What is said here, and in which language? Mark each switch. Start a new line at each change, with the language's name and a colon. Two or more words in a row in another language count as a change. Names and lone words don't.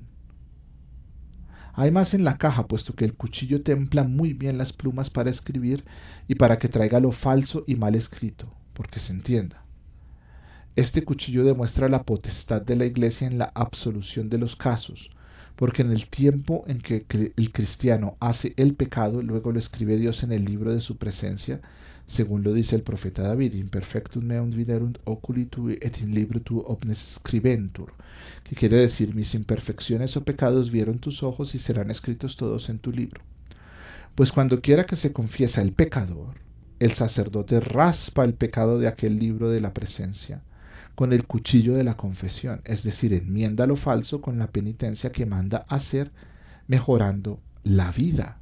Spanish: Hay más en la caja, puesto que el cuchillo templa muy bien las plumas para escribir y para que traiga lo falso y mal escrito, porque se entienda. Este cuchillo demuestra la potestad de la Iglesia en la absolución de los casos, porque en el tiempo en que el cristiano hace el pecado, luego lo escribe Dios en el libro de su presencia, según lo dice el profeta David:
Latin: imperfectum meum viderunt oculi tui et in libro tu omnes scribentur,
Spanish: que quiere decir: mis imperfecciones o pecados vieron tus ojos y serán escritos todos en tu libro. Pues cuando quiera que se confiesa el pecador, el sacerdote raspa el pecado de aquel libro de la presencia con el cuchillo de la confesión, es decir, enmienda lo falso con la penitencia que manda hacer, mejorando la vida.